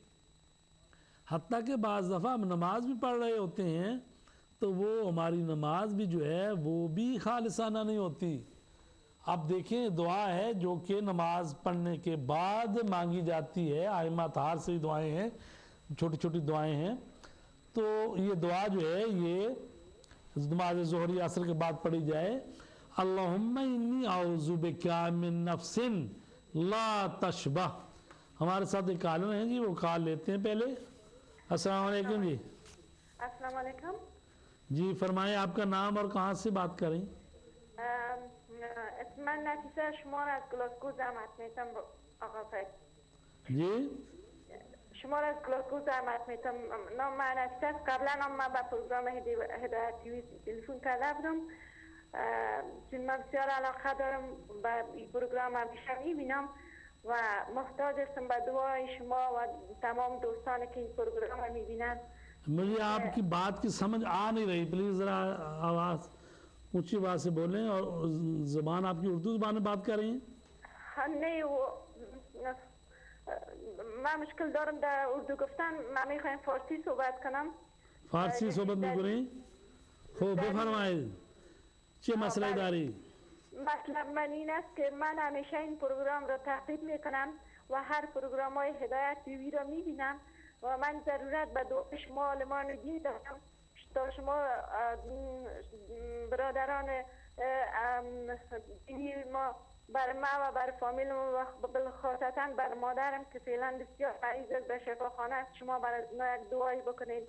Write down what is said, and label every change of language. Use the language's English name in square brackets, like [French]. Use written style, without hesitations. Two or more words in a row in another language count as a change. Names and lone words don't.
[Urdu] حتیٰ کہ بعض دفعہ ہم نماز بھی پڑھ رہے ہوتے ہیں تو وہ ہماری نماز بھی جو ہے وہ بھی خالصانہ نہیں ہوتی. آپ دیکھیں دعا ہے جو کہ نماز پڑھنے کے بعد مانگی جاتی ہے، آئمہ اطہار سے دعائیں ہیں، چھوٹی چھوٹی دعائیں ہیں. تو یہ دعا جو ہے یہ نماز ظہری عصر کے بعد پڑھی جائے, [Arabic] اللهم إني أعوذ بك من نفس لا تشبع. [Urdu] ہمارے ساتھ ایک کالر ہیں جی، وہ کال لیتے ہیں پہلے. [Arabic] السلام علیکم جی. السلام عليكم [Urdu] جی فرمائیں آپ کا نام اور کہاں سے بات کریں? [Persian] من نفیسه شما را از گلاسگو زحمت میتم آقا فید جی شما را از گلاسگو زحمت میتم. نام من نفیسه است. قبلا هم من به پروگرام هدایت تیوی تلفن کرده بودم چون من بسیار علاقه دارم به این پروگرام همیشه میبینم و محتاج هستم به دعای شما و تمام دوستانی که این پروگرام میبینن. [Urdu] مجھے آپ کی بات کی سمجھ آ نہیں رہی، پلیز ذرا آواز اونچی آواز سے بولیں. اور زبان آپ کی اردو زبان میں بات کر رہی ہیں? ہاں نہیں وہ میں مشکل [Persian] دارم در اردو گفتن. من میخوایم فارسی صحبت کنم. فارسی صحبت میکنی؟ خب بفرمایید چه مسئله داری؟ مطلب من این است که من همیشه این پروگرام را تعقیب میکنم و هر پروگرام های هدایت تیوی را میبینم و من ضرورت به دعای شما عالمان دین دارم تا شما برادران دینی ما بر ما و بر فامیل ما و بالخاصتا بر مادرم که فعلا بسیار مریض است به شفاخانه است، شما برای یک دعایی بکنید.